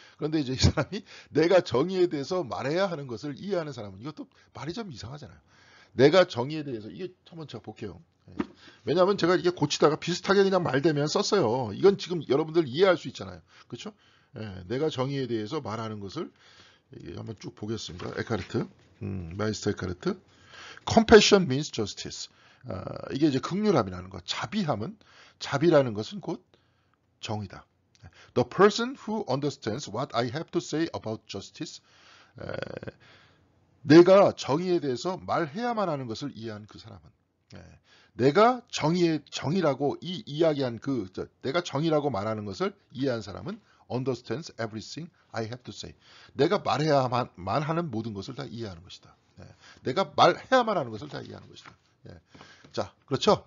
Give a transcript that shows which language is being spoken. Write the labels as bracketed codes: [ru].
[ko] 그런데 이제 이 사람이 내가 정의에 대해서 말해야 하는 것을 이해하는 사람은 이것도 말이 좀 이상하잖아요. 내가 정의에 대해서 이게 한번 제가 볼게요. 예. 왜냐하면 제가 이게 고치다가 비슷하게 그냥 말대면 썼어요. 이건 지금 여러분들 이해할 수 있잖아요. 그렇죠? 예, 내가 정의에 대해서 말하는 것을 한번 쭉 보겠습니다. 에카르트, 마이스터 에카르트. [en] Compassion means justice. [ko] 이게 이제 긍휼함이라는 것. 자비라는 것은 곧 정의다. [en] The person who understands what I have to say about justice. [ko] 내가 정의에 대해서 말해야만 하는 것을 이해한 그 사람은. 내가 정의라고 이야기한 내가 정의라고 말하는 것을 이해한 사람은 [en] understands everything I have to say. [ko] 내가 말해야만 하는 모든 것을 다 이해하는 것이다. 내가 말해야만 하는 것을 다 이해하는 것이다. 자, 그렇죠?